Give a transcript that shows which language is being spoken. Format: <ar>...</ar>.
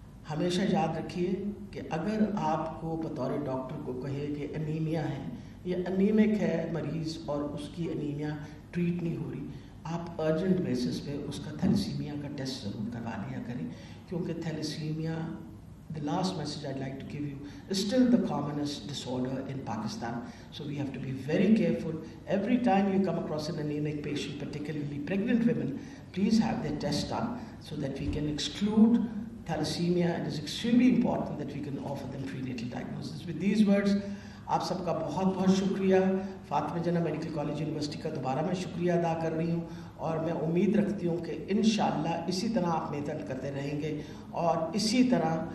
<ur>ہمیشہ یاد رکھیے کہ اگر آپ کو بطور ڈاکٹر کو کہے کہ انیمیا ہے, یہ انیمک ہے مریض اور اس کی انیمیا ٹریٹ نہیں ہو رہی, آپ ارجنٹ بیسس پہ اس کا تھیلیسیمیا کا ٹیسٹ ضرور کروا لیا کریں, کیونکہ thalassaemia,</ur> <en>the last message I'd like to give you, is still the commonest disorder in Pakistan. So we have to be very careful. Every time you come across an anemic patient, particularly pregnant women, please have their test done so that we can exclude thalassemia. It is extremely important that we can offer them prenatal diagnosis. With these words,</en> <ur>آپ سب کا بہت بہت شکریہ. فاطمہ جناح medical college university کا دوبارہ میں شکریہ ادا کر رہی ہوں, اور میں امید رکھتی ہوں کہ انشاءاللہ اسی طرح آپ محنت کرتے رہیں گے اور اسی طرح</ur>